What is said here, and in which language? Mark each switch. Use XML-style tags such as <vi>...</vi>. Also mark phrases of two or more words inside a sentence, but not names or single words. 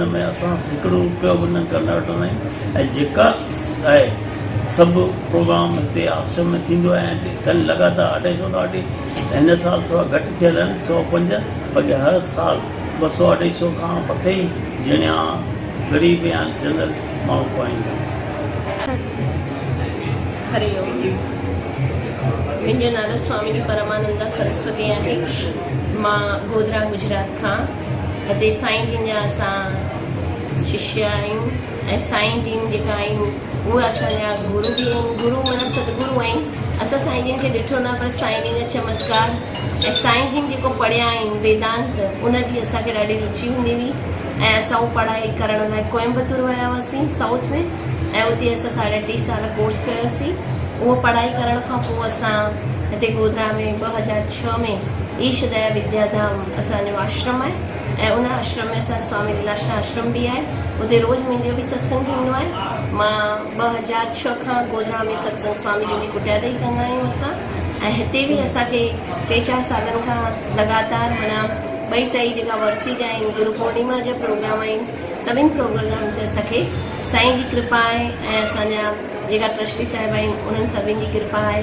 <sd>हुन में असां हिकिड़ो रुपयो बि न वठंदा आहियूं ऐं जेका आहे सभु प्रोग्राम हिते आश्रम में थींदो आहे ऐं कल लगातार 250 खां वठी हिन साल थोरा घटि थियल आहिनि 105, बाक़ी हर साल 200-250 खां मथे ई जणिया ग़रीब या जनरल माण्हू पाईंदा। हरिओम। मुंहिंजो नालो स्वामी परमानंदा सरस्वती आहे। मां गोधरा गुजरात खां हिते साईं जिन जा असां शिष्य आहियूं ऐं साईं जिन जेका आहिनि उहे असांजा गुरू बि आहिनि। गुरू माना सतगुरू आहिनि। असां साईं जिन खे ॾिठो न, पर साईं जिन जा चमत्कार ऐं साईं जिन जेको पढ़िया आहिनि वेदांत, उनजी असांखे ॾाढी रुचि हूंदी हुई ऐं असां उहो पढ़ाई करण लाइ कोयम्बतूर विया हुआसीं साउथ में, ऐं उते असां 3.5 साल कोर्स कयोसीं। उहो पढ़ाई करण खां पोइ असां हिते गोधरा में 2006 में ईश दया विद्याधाम असांजो आश्रम आहे ऐं उन आश्रम में असां स्वामी लीलाशाह आश्रम बि आहे। उते रोज़ु मुंहिंजो बि सत्संग थींदो आहे। मां 2006 खां गोधरा में सत्संग स्वामी जी कुटिया ते ई कंदा आहियूं असां, ऐं हिते बि असांखे 3-4 सालनि खां लगातार माना 2-2 जेका वर्सी जा आहिनि, गुरु पूर्णिमा जा प्रोग्राम आहिनि, सभिनी प्रोग्राम ते असांखे साईं जी कृपा आहे ऐं असांजा जेका ट्रस्टी साहिब आहिनि उन्हनि सभिनी जी कृपा आहे।</sd>